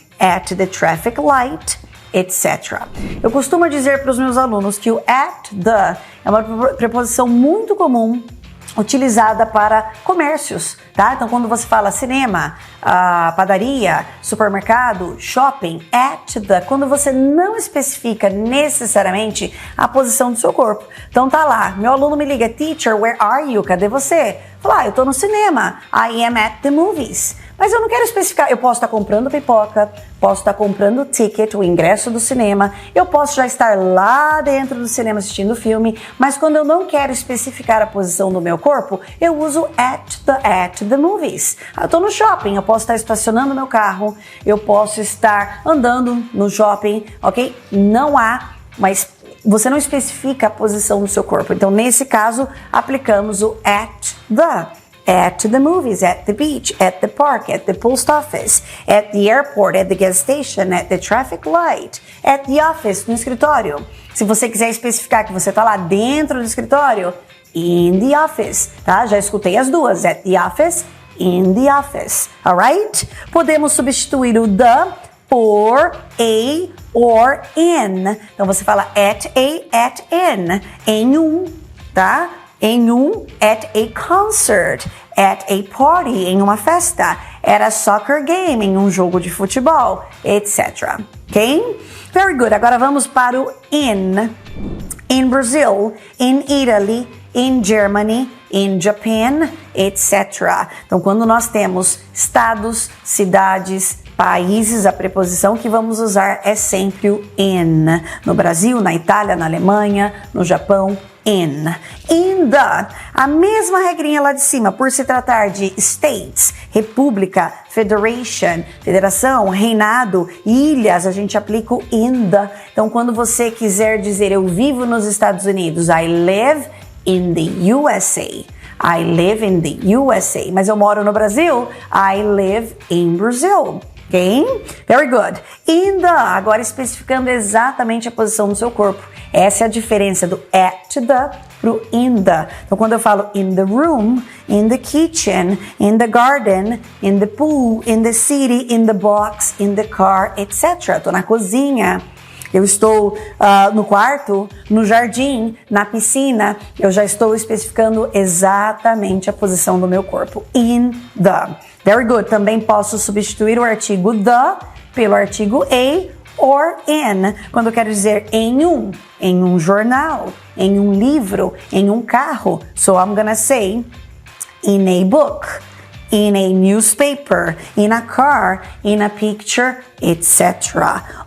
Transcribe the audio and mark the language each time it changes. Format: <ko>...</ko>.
<en>At the traffic light, etc.</en> <pt>Eu costumo dizer para os meus alunos que o at the é uma preposição muito comum utilizada para comércios, tá? Então, quando você fala cinema, padaria, supermercado, shopping, at the, quando você não especifica necessariamente a posição do seu corpo. Então, tá lá, meu aluno me liga, teacher,</pt> <en>where are you?</en> <pt>Cadê você? Fala, eu tô no cinema,</pt> <en>I am at the movies.</en> <pt>Mas eu não quero especificar, eu posso estar comprando pipoca, posso estar comprando o ticket, o ingresso do cinema, eu posso já estar lá dentro do cinema assistindo o filme, mas quando eu não quero especificar a posição do meu corpo, eu uso at the movies. Eu estou no shopping, eu posso estar estacionando meu carro, eu posso estar andando no shopping, ok? Não há, mas você não especifica a posição do seu corpo. Então, nesse caso, aplicamos o</pt> <en>at the movies, at the beach, at the park, at the post office, at the airport, at the gas station, at the traffic light, at the office,</en> <pt>no escritório. Se você quiser especificar que você está lá dentro do escritório, in the office, tá? Já escutei as duas,</pt> <en>at the office, in the office, alright?</en> <pt>Podemos substituir o the por a or in. Então você fala at in, em um, tá? Em um,</pt> <en>at a concert, at a party,</en> <pt>em uma festa,</pt> <en>at a soccer game,</en> <pt>em um jogo de futebol, etc. Ok?</pt> <en>Very good.</en> <pt>Agora vamos para o in.</pt> <en>In Brazil, in Italy, in Germany, in Japan, etc.</en> <pt>Então, quando nós temos estados, cidades, países, a preposição que vamos usar é sempre o in. No Brasil, na Itália, na Alemanha, no Japão, in. In the, a mesma regrinha lá de cima, por se tratar de states, república, federation, federação, reinado, ilhas, a gente aplica o in the. Então, quando você quiser dizer eu vivo nos Estados Unidos,</pt> <en>I live in the USA. I live in the USA.</en> <pt>Mas eu moro no Brasil,</pt> <en>I live in Brazil. Ok? Very good.</en> <pt>In the, agora especificando exatamente a posição do seu corpo. Essa é a diferença do at the pro in the. Então, quando eu falo</pt> <en>in the room, in the kitchen, in the garden, in the pool, in the city, in the box, in the car, etc.</en> <pt>Estou na cozinha. Eu estou no quarto, no jardim, na piscina. Eu já estou especificando exatamente a posição do meu corpo. In the.</pt> <en>Very good.</en> <pt>Também posso substituir o artigo the pelo artigo a or in, quando eu quero dizer em um jornal, em um livro, em um carro.</pt> <en>So I'm gonna say in a book, in a newspaper, in a car, in a picture, etc.</en>